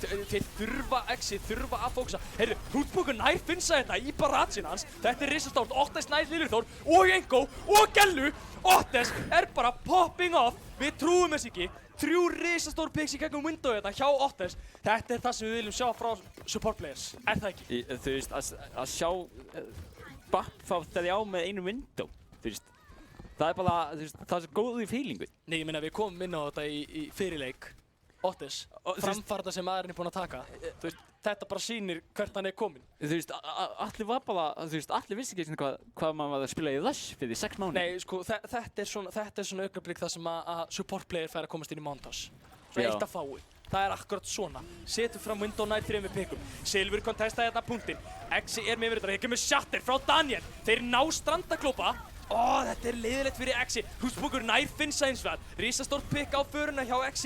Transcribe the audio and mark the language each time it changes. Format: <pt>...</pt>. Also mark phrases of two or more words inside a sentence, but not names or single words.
<is>Þeir þurfa að fókusa. Heyrðu, Hrútspungur nær Finnsa þetta í baratsin hans. Þetta er risastórt. Ottes nær Lilju Þór og Engo og Gellu. Ottes er bara</is> <en>popping off.</en> <is>Við trúum þess ekki. 3 risastór picks í gegnum window þetta hjá Ottes. Þetta er það sem við viljum sjá frá</is> <en>support players.</en> <is>Er það ekki? Þú veist, að sjá Bapp fá þeirri á með einu window. Þú veist. Það er bara, þú veist, það er svo góð í feelingu. Nei, ég meina við komum inn á þetta í fyrirleik. Ottes, framfarta sem maðurinn er búinn að taka. Þú veist, þetta bara sýnir hvert hann er kominn. Þú veist, allir var bara, þú veist, allir vissi ekki hvað maður var að spila í Rush fyrir 6 mánuði. Nei, sko, þetta er svona augnablik þar sem að</is> <en>support player</en> <is>fær að komast inn í montage. Svona eitt að fái. Það er akkurat svona. Setur fram window nær 3 pickum. Silfur kontestaði þetta punktinn. Exi er með yfir þetta. Hér kemur shatter frá Daniel. Þeir ná Strandaklópa. Þetta er leiðilegt fyrir Exi. Hrútspungur nær Finnsa hins vegar. Risastórt pick á föruna hjá Exi.</is>